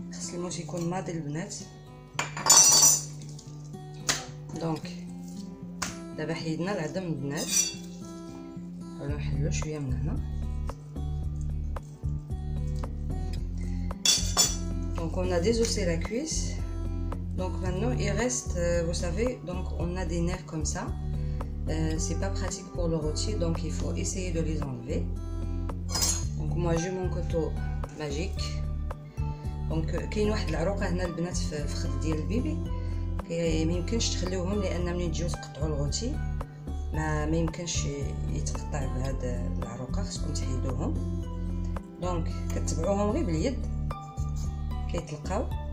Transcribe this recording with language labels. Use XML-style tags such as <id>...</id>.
<ar>الموس يكون ماضي البنات. دونك دابا حيدنا العظم البنات، نحاولوا نحلو شويه من هنا.</ar> <fr>Donc on a désossé la cuisse. Donc maintenant il reste, vous savez, donc on a des nerfs comme ça. c'est pas pratique pour le rôti, donc il faut essayer de les enlever. Donc moi j'ai mon couteau magique.</fr> <ar>دونك كاين واحد العروقه هنا البنات في الفخذ ديال البيبي، ما يمكنش تخليوهم لان ملي تجيو تقطعوا الغوتي ما يمكنش يتقطع بهاد العروقه، خصكم تحيدوهم. دونك كتبعوهم غير باليد كيتلقاو.</ar>